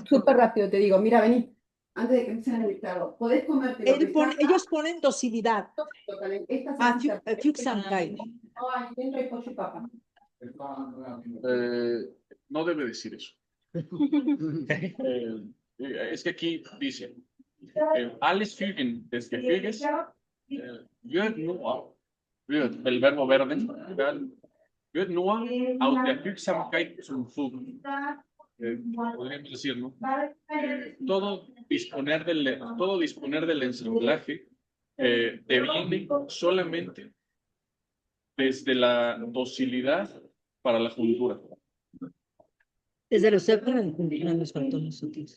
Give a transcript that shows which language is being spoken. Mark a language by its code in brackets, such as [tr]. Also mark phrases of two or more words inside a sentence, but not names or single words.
[es] Súper rápido te digo, mira, vení, antes de que empiecen el dictado, podés comerte lo que Ellos ponen docilidad. Esta Ah, salsita. Fuchsamkeit. No, ahí dentro hay pollo y papa. No debe decir eso. Es que aquí dice, [de] alles fügen des Gefüges wird nur, [es] el verbo [de] werden, wird nur aus der Fügsamkeit zum Zug. [es] Podríamos decir, ¿no? Todo disponer del ensamblaje deviene solamente desde la docilidad para la juntura. Desde los los faltones sutiles.